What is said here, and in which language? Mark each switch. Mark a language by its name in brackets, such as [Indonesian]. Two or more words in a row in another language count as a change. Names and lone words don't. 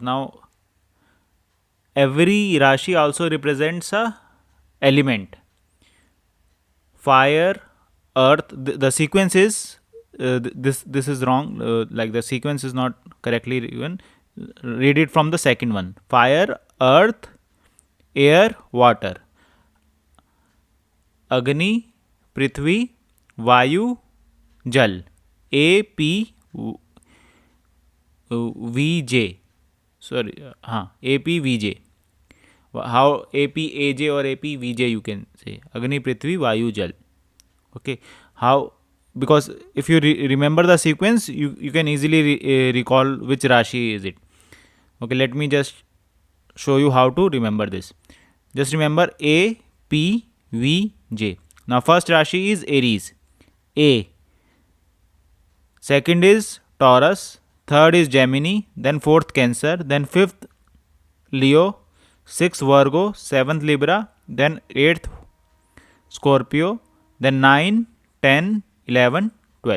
[English] Now, every Rashi also represents a element. Fire, earth. The sequence is this is wrong. Like the sequence is not correctly given. Read it from the second one. Fire, earth, air, water. [Hindi] अग्नि, पृथ्वी, वायु, जल. [English] A P V J, sorry, हाँ, A P V J. how A P A J और A P V J you can say, [Hindi] अग्नि, पृथ्वी, वायु, जल. [English] Okay, how, because if you remember the sequence, you can easily recall which Rashi is it. Okay, let me just show you how to remember this. Just remember A P V J. Now first Rashi is Aries, A. Second is Taurus, third is Gemini, then fourth Cancer, then fifth Leo, sixth Virgo, seventh Libra, then eighth Scorpio, then 9, 10, 11, 12.